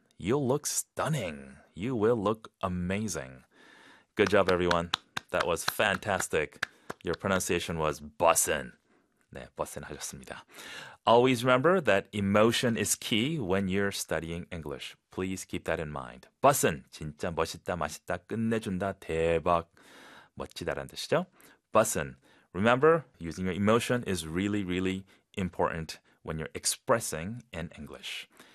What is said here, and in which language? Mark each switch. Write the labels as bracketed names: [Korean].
[English] You'll look stunning. You will look amazing. Good job, everyone. That was fantastic. Your pronunciation was 버슨. [Korean] 네, 버슨 하셨습니다. [English] Always remember that emotion is key when you're studying English. Please keep that in mind. [Korean] 버슨, 진짜 멋있다, 맛있다, 끝내준다, 대박, 멋지다라는 뜻이죠. [English] 버슨. Remember, using your emotion is really, really important when you're expressing in English.